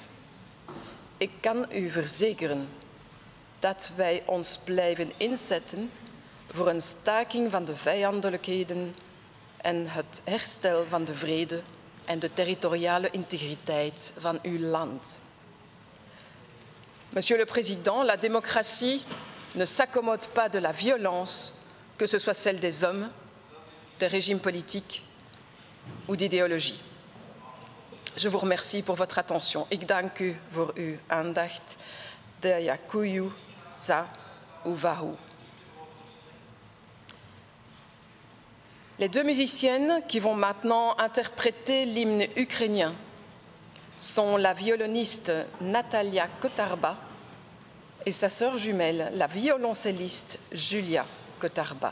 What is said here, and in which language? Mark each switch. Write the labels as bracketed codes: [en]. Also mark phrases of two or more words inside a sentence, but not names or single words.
[nl] Ik kan u verzekeren dat wij ons blijven inzetten voor een staking van de vijandelijkheden en het herstel van de vrede en de territoriale integriteit van uw land. [fr] Monsieur le Président, la démocratie ne s'accommode pas de la violence, que ce soit celle des hommes, des régimes politiques ou d'idéologie. Je vous remercie pour votre attention. [nl] Ik dank u voor uw aandacht. [uk] Dayakuyu Sa Uvahu. [fr] Les deux musiciennes qui vont maintenant interpréter l'hymne ukrainien sont la violoniste Natalia Kotarba et sa sœur jumelle, la violoncelliste Julia Kotarba.